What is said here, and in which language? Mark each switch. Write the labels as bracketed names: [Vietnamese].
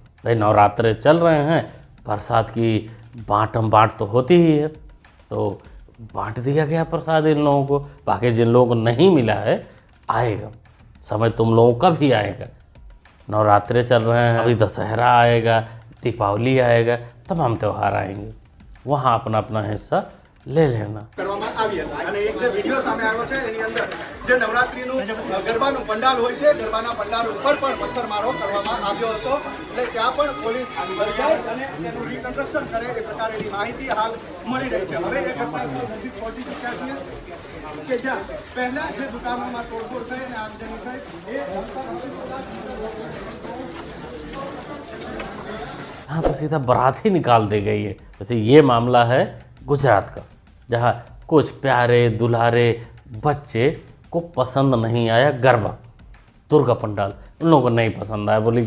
[Hindi] भाई नवरात्रे चल रहे हैं, प्रसाद की बाँट तो होती ही है, तो बांट दिया गया प्रसाद इन लोगों को। बाकी जिन लोगों को नहीं मिला है आएगा समय, तुम लोगों का भी आएगा। नवरात्रे चल रहे हैं, अभी दशहरा आएगा, दीपावली आएगा, तमाम त्यौहार आएंगे, वहाँ अपना अपना हिस्सा ले लेना। [Gujarati] કરવામાં આવી હતી અને એક જે વિડીયો સામે આવ્યો છે એની અંદર જે નવરાત્રીનું ગરબાનું પંડાલ હોય છે, ગરબાના પંડાલ ઉપર પણ પથ્થરમારો કરવામાં આવ્યો હતો. એટલે ત્યાં પણ પોલીસ જાય અને તેનું રિકન્સ્ટ્રક્શન કરે એ પ્રકારની માહિતી હાલ મળી રહી છે. હવે એ ઘટના નજીક પહોંચી ચૂક્યા છીએ કે જ્યાં પહેલા જે દુકાનોમાં તોડફોડ થઈ અને આગજની થઈ એ [Hindi] यहाँ तो सीधा बारात ही निकाल दी गई है। वैसे ये मामला है गुजरात का, जहाँ कुछ प्यारे दुलारे बच्चे को पसंद नहीं आया गरबा, दुर्गा पंडाल उन लोगों को नहीं पसंद आया।